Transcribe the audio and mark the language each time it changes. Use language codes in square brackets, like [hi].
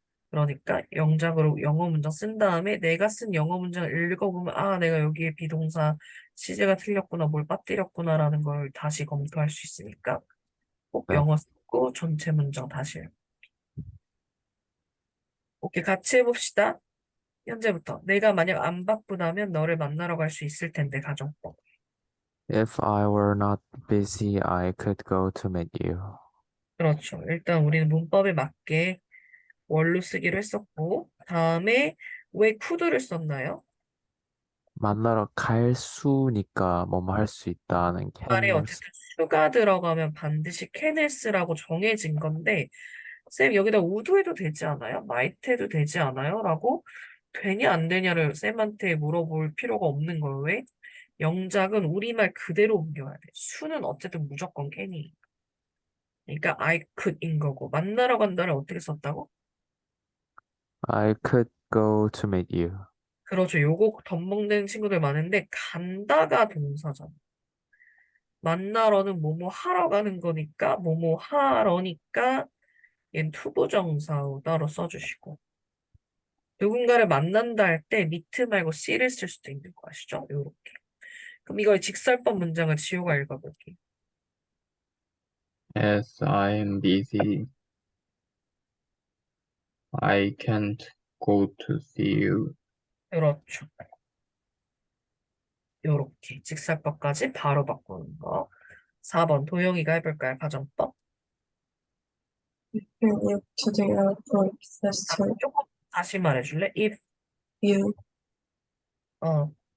[ko] 그러니까 영작으로 영어 문장 쓴 다음에 내가 쓴 영어 문장을 읽어보면 아, 내가 여기에 비동사 시제가 틀렸구나, 뭘 빠뜨렸구나라는 걸 다시 검토할 수 있으니까 꼭 네. 영어 쓰고 전체 문장 다시 읽고. 오케이, 같이 해봅시다. 현재부터. 내가 만약 안 바쁘다면 너를 만나러 갈 수 있을 텐데, 가정법. [en] If I were not busy, I could go to meet you. [ko] 그렇죠. 일단 우리는 문법에 맞게 원로 쓰기로 했었고, 다음에 왜 could를 썼나요? 만나러 갈 수니까 뭐뭐 할 수 있다는 말에 can을 어쨌든 수가 들어가면 반드시 can을 쓰라고 정해진 건데, 쌤 여기다 would 해도 되지 않아요? might 해도 되지 않아요? 라고 되냐 안 되냐를 쌤한테 물어볼 필요가 없는 거예요. 왜? 영작은 우리말 그대로 옮겨야 돼. 수는 어쨌든 무조건 can이. 그러니까 [en] I could [ko] 인 거고 만나러 간다를 어떻게 썼다고? [en] I could go to meet you. [ko] 그렇죠. 요거 덤벙대는 친구들 많은데 간다가 동사잖아. 만나러는 뭐뭐 하러 가는 거니까 뭐뭐 하러니까 얘는 투부정사로 따로 써주시고 누군가를 만난다 할 때 미트 말고 씨를 쓸 수도 있는 거 아시죠? 요렇게. 그럼 이걸 직설법 문장을 지호가 읽어볼게. [en] As I'm busy, I can't go to see you. [ko] 그렇죠. 요렇게 직설법까지 바로 바꾸는 거. 4번 도영이가 해볼까요? 가정법. [en] You live to the airport 아, faster. [ko] 조금 다시 말해줄래? If [en] You 어